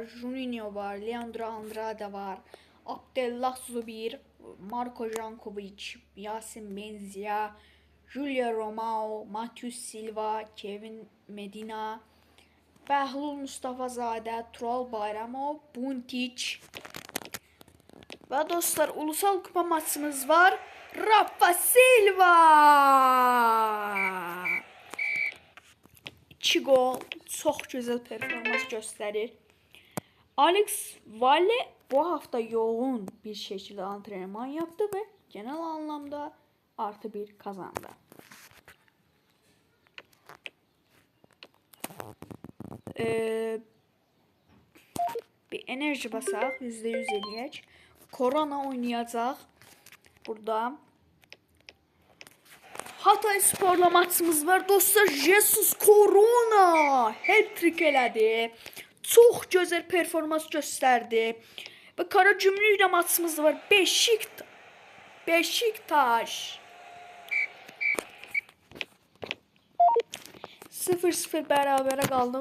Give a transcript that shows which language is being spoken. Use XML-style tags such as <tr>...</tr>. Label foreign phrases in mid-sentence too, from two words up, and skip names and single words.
<az>Juninho var, Leandro Andrade var, Abdellah Zubir, Marko Jankovic, Yasin Benzia, Julio Romao, Matheus Silva, Kevin Medina, Bəhlul Mustafazadə, Tural Bayramov, Buntic. Və dostlar ulusal kupa maçımız var. Rafa Silva 2 gol, çox gözəl performans göstərir.</az> <tr>Alex Valle bu hafta yoğun bir şəkildə antrenman yaptı və genel anlamda +1 kazandı.</tr> <az>Bir enerji basaq, %100 eləyək. Korona oynayacaq burada. Hatay Sporla maçımız var. Dostlar Jesus Corona hat-trick elədi. Çox gözəl performans göstərdi. Və Karagümrük ilə maçımız var. Beşiktaş 0-0 bərabərə qaldı.</az>